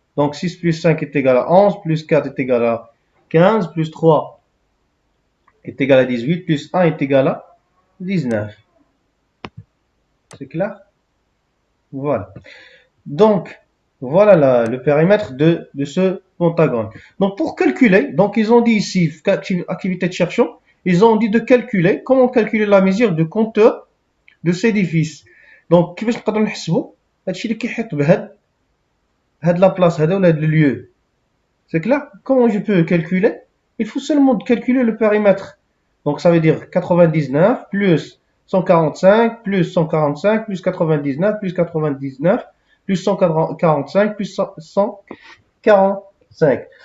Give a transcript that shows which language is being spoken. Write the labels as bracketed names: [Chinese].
[French] Donc 6 plus 5 est égal à 11, plus 4 est égal à 15, plus 3 est égal à 18, plus 1 est égal à 19. C'est clair? Voilà. Donc, voilà le périmètre de ce pentagone. Donc, pour calculer, donc ils ont dit ici, activité de chercheur, ils ont dit de calculer, comment calculer la mesure de compteur de ces édifices. [Arabic] Donc, كيفاش نقدروا نحسبوا هادشي اللي كيحيط بهاد la place, هذا ولا le lieu. [French] C'est clair? Comment je peux calculer? Il faut seulement calculer le périmètre. Donc, ça veut dire 99 plus 145 plus 145 plus 99 plus 99 plus 145 plus 145.